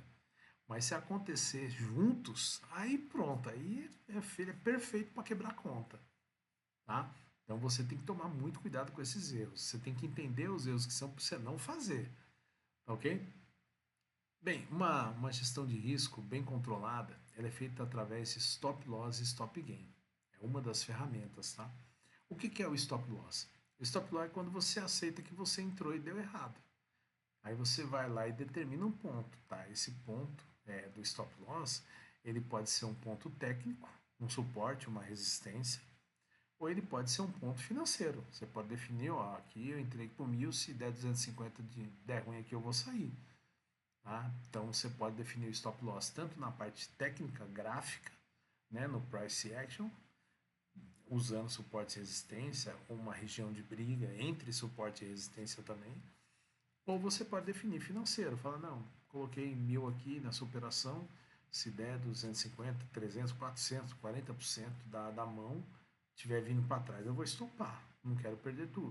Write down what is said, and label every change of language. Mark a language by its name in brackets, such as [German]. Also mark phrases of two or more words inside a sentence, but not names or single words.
[Portuguese] Mas se acontecer juntos, aí pronto, aí é perfeito para quebrar a conta. Tá? Então você tem que tomar muito cuidado com esses erros. Você tem que entender os erros que são para você não fazer. Ok? Bem, uma gestão de risco bem controlada, ela é feita através de [English] stop loss [Portuguese] e [English] stop gain. [Portuguese] É uma das ferramentas, tá? O que é o [English] stop loss? [Portuguese] O [English] stop loss [Portuguese] é quando você aceita que você entrou e deu errado. Aí você vai lá e determina um ponto, tá? Esse ponto do [English] stop loss, [Portuguese] ele pode ser um ponto técnico, um suporte, uma resistência, ou ele pode ser um ponto financeiro. Você pode definir, ó, aqui eu entrei por 1.000, se der 250 de der ruim aqui eu vou sair. Tá? Então você pode definir o [English] stop loss [Portuguese] tanto na parte técnica, gráfica, né, no [English] price action, [Portuguese] usando suporte e resistência, uma região de briga entre suporte e resistência também, ou você pode definir financeiro, fala, não, coloquei 1.000 aqui nessa operação, se der 250, 300, 400, 40% da mão, estiver vindo para trás, eu vou estopar, não quero perder tudo.